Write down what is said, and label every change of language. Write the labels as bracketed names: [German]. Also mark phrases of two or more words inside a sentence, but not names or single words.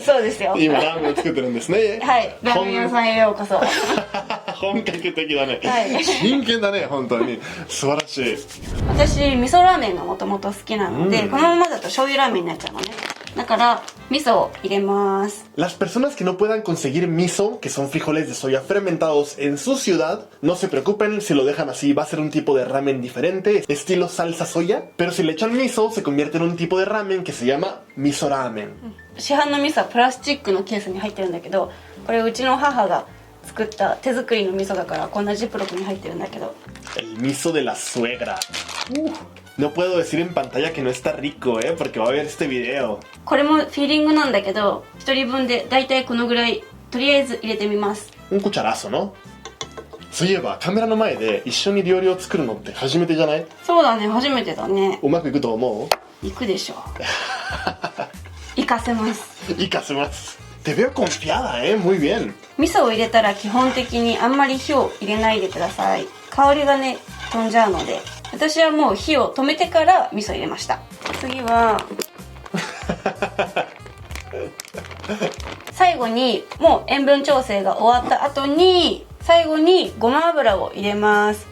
[Japanese] そうですよ。今ラーメンを作ってるんですね。はい、ラーメン屋さんへようこそ。本格的だね。はい。真剣だね、本当に。素晴らしい。私味噌ラーメンがもともと好きなので、このままだと醤油ラーメンになっちゃうのね。だから味噌を入れます。 [Spanish] Las personas que no puedan conseguir miso, que son frijoles de soya fermentados en su ciudad, no se preocupen si lo dejan así, va a ser un tipo de ramen diferente, estilo salsa soya, pero si le echan miso se convierte en un tipo de ramen que se llama miso ramen. [Japanese] 市販の味噌はプラスチックのケースに入ってるんだけど、これうちの母が作作った手作りの味噌だからこんなジップロックに入ってるんだけど。 [Spanish] El miso de la suegra. No puedo decir en pantalla que no está rico, porque va a ver este video. [Japanese] これもフィーリングなんだけど、1人分でだいたいこのぐらいとりあえず入れてみます。 [Spanish] Un cucharazo, ¿no? [Japanese] そういえばカメラの前で一緒に料理を作るのって初めてじゃない？そうだね、初めてだね。うまくいくと思う？いくでしょう。活かせます。 [Spanish] 活かせます。Te veo confiada, muy bien. [Japanese] 味噌を入れたら基本的にあんまり火を入れないでください。香りがね飛んじゃうので、私はもう火を止めてから味噌入れました。次は最後にもう塩分調整が終わった後に最後にごま油を入れます。